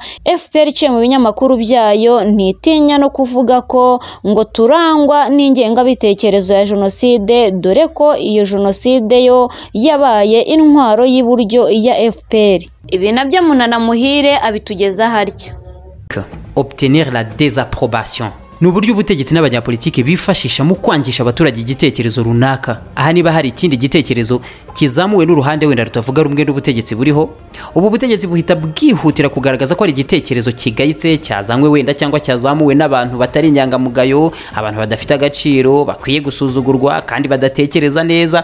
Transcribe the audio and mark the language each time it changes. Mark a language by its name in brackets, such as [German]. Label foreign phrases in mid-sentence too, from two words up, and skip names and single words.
[Kinyarwanda] FPR iciye mu binyamakuru byayo ntitinya no kuvuga ko ngo turangwa n'ingengabitekerezo ya jenoside, dore ko iyo jenoside yo yabaye intwaro y'iburyo ya FPR. Ibi nabyo Munana Muhire abitugeza harya. [French] Obtenir la désapprobation [Kinyarwanda] ni uburyo ubutegetsi n'abanyapolitiki bifashisha mu kwangisha abaturage igitekerezo runaka. Aha niba hari ikindi gitekerezo kizamuwe n'uruhande wenda rutavuga rumwe n'ubutegetsi buriho, ubu butegetsi buhita bwihutira kugaragaza ko ari igitekerezo kigayitse cyazanywe wenda cyangwa cyazamuwe n'abantu batari inyangamugayo, abantu badafite agaciro, bakwiye gusuzugurwa kandi badatekereza neza.